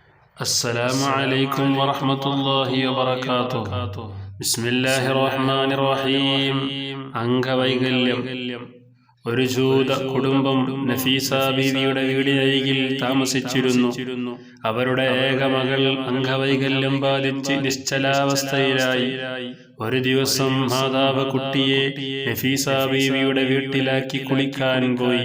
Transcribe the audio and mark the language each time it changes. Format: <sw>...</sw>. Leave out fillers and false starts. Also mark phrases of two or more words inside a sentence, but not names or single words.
<ar>السلام عليكم ورحمة الله وبركاته. بسم الله الرحمن الرحيم.</ar> <ml>അംഗവൈകല്യം. ഒരു ജൂത കുടുംബം നഫീസ ബീവിയുടെ വീടിനരികിൽ താമസിച്ചിരുന്നു. അവരുടെ ഏക മകൾ അംഗവൈകല്യം ബാധിച്ച് നിശ്ചലാവസ്ഥയിലായി. ഒരു ദിവസം മാതാവ് കുട്ടിയെ നഫീസ ബീവിയുടെ വീട്ടിലാക്കി കുളിക്കാൻ പോയി.</ml>